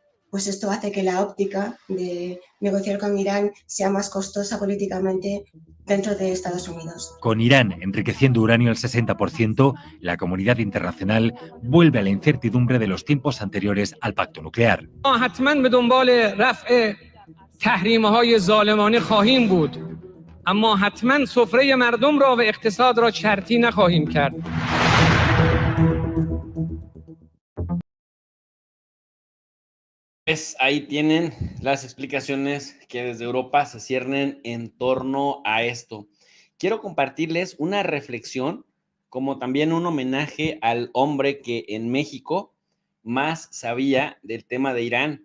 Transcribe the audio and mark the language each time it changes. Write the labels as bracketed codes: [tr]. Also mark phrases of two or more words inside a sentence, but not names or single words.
[es] Pues esto hace que la óptica de negociar con Irán sea más costosa políticamente dentro de Estados Unidos. Con Irán enriqueciendo uranio al 60%, la comunidad internacional vuelve a la incertidumbre de los tiempos anteriores al pacto nuclear. [fa] اما حتما سفره مردم را و اقتصاد را چرتی نخواهیم کرد. [es] Pues ahí tienen las explicaciones que desde Europa se ciernen en torno a esto. Quiero compartirles una reflexión, como también un homenaje al hombre que en México más sabía del tema de Irán.